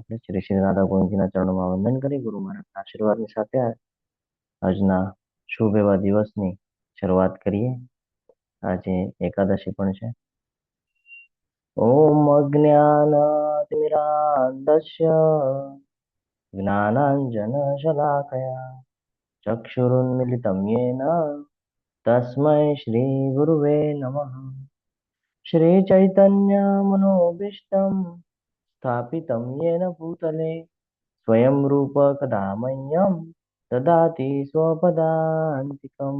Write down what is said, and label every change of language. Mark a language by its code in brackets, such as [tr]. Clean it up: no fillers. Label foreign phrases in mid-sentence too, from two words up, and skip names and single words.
[gu] આપણે શ્રી શ્રી રાધા ગોવિંદજીના ચરણોમાં વંદન કરી ગુરુ મહારાજના આશીર્વાદની સાથે આજના શુભ એવા દિવસની શરૂઆત કરીએ. આજે એકાદશી પણ છે. [sa] ઓમ અજ્ઞાનાતિમિરાંધસ્ય જ્ઞાનાંજનશલાકયા ચક્ષુરુન્મિલિतं येन तस्मै श्रीगुरुवे नमः. श्रीचैतन्यमनोभीष्टं स्थापितं येन भूतले स्वयं रूप कदा मह्यं ददाति स्वपदान्तिकम्.